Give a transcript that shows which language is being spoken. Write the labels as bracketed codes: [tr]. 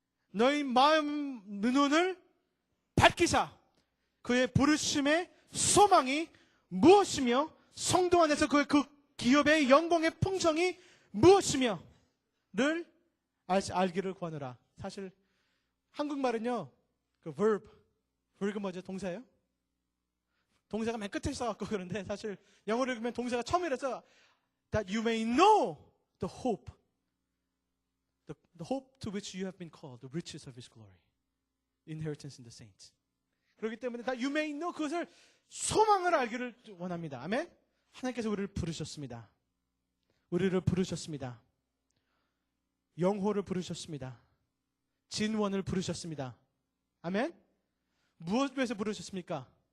[ko] 너희 마음 눈을 밝히사 그의 부르심의 소망이 무엇이며 성도 안에서 그 기업의 영광의 풍성이 무엇이며 를 알기를 구하노라. 사실 한국말은요, 그 verb가 뭐죠? 동사예요? 동사가 맨 끝에 있어갖고 그런데 사실 영어로 읽으면 동사가 처음이라서 [en] that you may know the hope to which you have been called, the riches of His glory, inheritance in the saints. [ko] 그렇기 때문에 [en] that you may know, [ko] 그것을 소망을 알기를 원합니다. 아멘? 하나님께서 우리를 부르셨습니다. 우리를 부르셨습니다. 영호를 부르셨습니다. 진원을 부르셨습니다. 아멘? 무엇을 위해서 부르셨습니까?